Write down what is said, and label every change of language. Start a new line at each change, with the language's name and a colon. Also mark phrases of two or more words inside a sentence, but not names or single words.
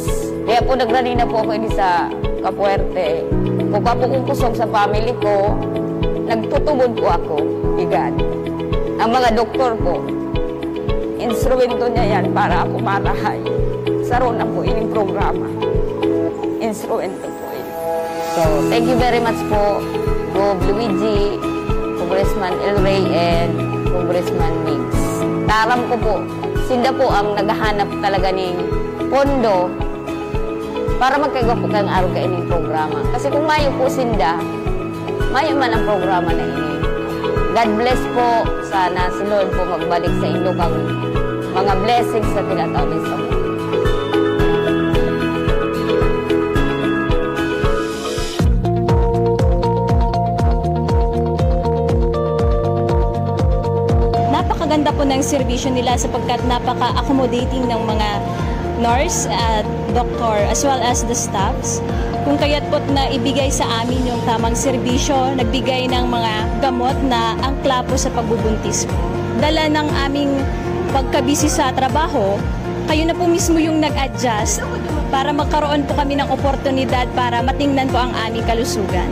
Bikol: Kaya po nagrani na po ako ini sa Capuerte. Kung pa po kong kusog sa family ko, nagtutubod po ako. Igad. Ang mga doktor po, instrumento niya yan para ako marahay. Saro na po ining programa. Instrumento po.
English: So, thank you very much po, Gov. Luigi, Congressman El Rey, and Congressman Mix.
Bikol: Taram ko po, sinda po ang naghahanap talaga ng pondo para magkagawa po kang araw ka ining programa. Kasi kung mayo po sinda, mayo man ang programa na ini.
English: God bless
Bikol: po, sana si Lord po magbalik sa inyo kang mga blessings sa tinatawag sa mga.
Filipino: Napakaganda po ng serbisyo nila sapagkat napaka-accommodating ng mga nurse at doctor
English: as well as the staffs.
Filipino: Kung kaya't po't na ibigay sa amin yung tamang serbisyo, nagbigay ng mga gamot na angkla po sa pagbubuntis ko. Dala ng aming pagkabisi sa trabaho, kayo na po mismo yung nag-adjust para magkaroon po kami ng oportunidad para matingnan po ang aming kalusugan.